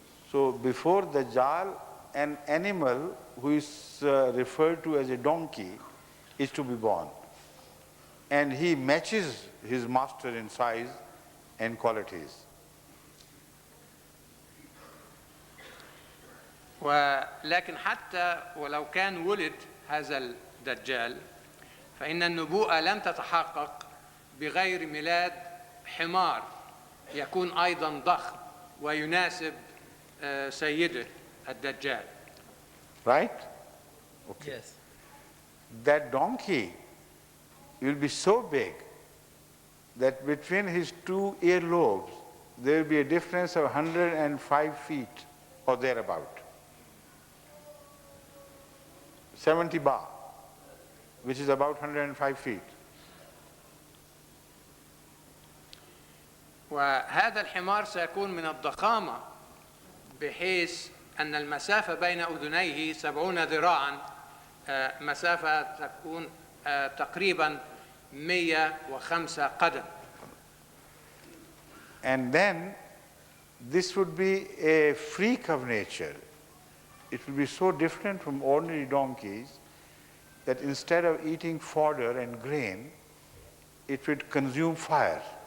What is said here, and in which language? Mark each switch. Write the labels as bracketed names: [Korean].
[English] So before Dajjal, an animal who is referred to as a donkey is to be born. And he matches his master in size and qualities. [Arabic] ولكن حتى ولو كان ولد هذا الدجال فإن النبوءة لن تتحقق بغير ميلاد حمار يكون أيضا ضخم ويناسب سيده الدجال. [English] Right? Okay. Yes. That donkey will be so big that between his two earlobes there will be a difference of 105 feet or thereabout. 70 bar, which is about 105 feet. [Arabic] وهذا الحمار سيكون من الضخامة بحيث أن المسافة بين أذنيه 70 ذراعا، مسافة تكون تقريبا 105 قدم. [English] And then this would be a freak of nature. It will be so different from ordinary donkeys that instead of eating fodder and grain, it would consume fire.